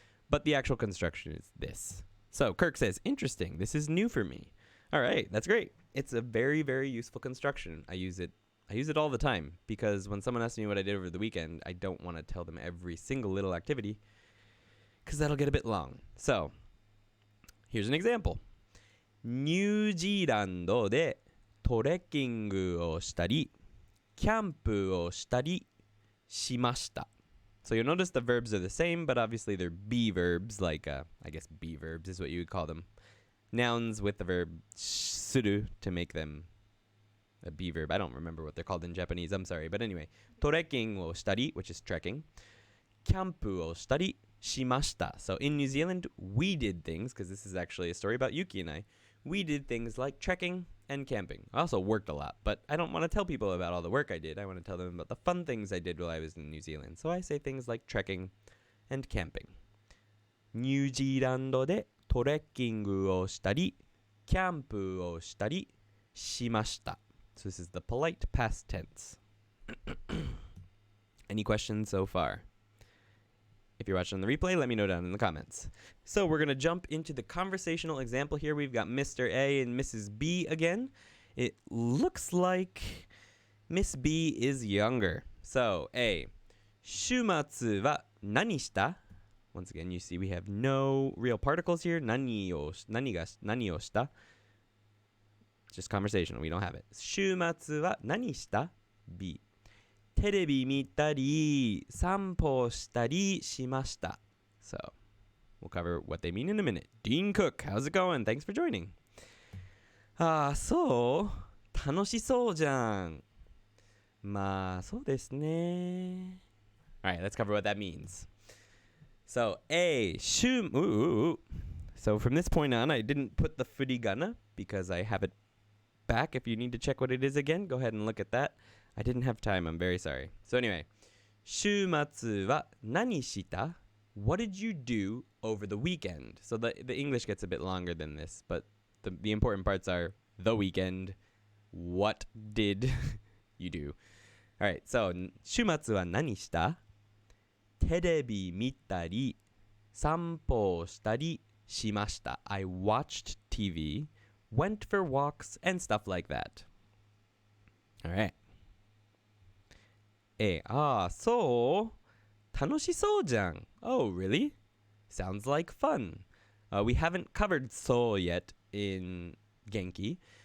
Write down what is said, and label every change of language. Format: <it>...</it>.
<en>But the actual construction is this. So Kirk says, interesting. This is new for me. All right, that's great. It's a very, very useful construction. I use it all the time because when someone asks me what I did over the weekend, I don't want to tell them every single little activity because that'll get a bit long. So, here's an example.</en> <ja>ニュージーランドでトレッキングをしたり、キャンプをしたりしました.</ja> <en>So you'll notice the verbs are the same, but obviously they're be verbs, like, I guess be verbs is what you would call them. Nouns with the verb suru to make them a be verb. I don't remember what they're called in Japanese. I'm sorry. But anyway,</en> <ja>トレッキングをしたり,</ja> <en>which is trekking.</en> <ja>キャンプをしたりしました.</ja> <en>So in New Zealand, we did things, because this is actually a story about Yuki and I. We did things like trekking and camping. I also worked a lot, but I don't want to tell people about all the work I did. I want to tell them about the fun things I did while I was in New Zealand. So I say things like trekking and camping.</en> <ja>ニュージーランドでトレッキングをしたり、キャンプをしたりしました.</ja> <en>So this is the polite past tense. Any questions so far? If you're watching on the replay, let me know down in the comments. So we're going to jump into the conversational example here. We've got Mr. A and Mrs. B again. It looks like Miss B is younger. So A,</en> <ja>週末は何した?</ja> <en>Once again, you see we have no real particles here.</en> <ja>何をした?</ja> <en>Just conversational. We don't have it.</en> <ja>週末は何した?B. テレビ見たり、散歩したりしました.</ja> <en>So, we'll cover what they mean in a minute. Dean Cook, how's it going? Thanks for joining.</en> <ja>そう、楽しそうじゃん。まあ、そうですね。</ja> <en>Alright, let's cover what that means. So, A, So, from this point on, I didn't put the furigana because I have it back. If you need to check what it is again, go ahead and look at that. I didn't have time. I'm very sorry. So anyway,</en> <ja>週末は何した?</ja> <en>What did you do over the weekend? So the English gets a bit longer than this, but the important parts are the weekend. What did you do? All right.</en> <ja>So 週末は何した? テレビ見たり、散歩したりしました.</ja> <en>I watched TV, went for walks, and stuff like that. All right. So,</en> <ja>楽しそうじゃん.</ja> <en>Oh, really? Sounds like fun. We haven't covered so yet in Genki.</en>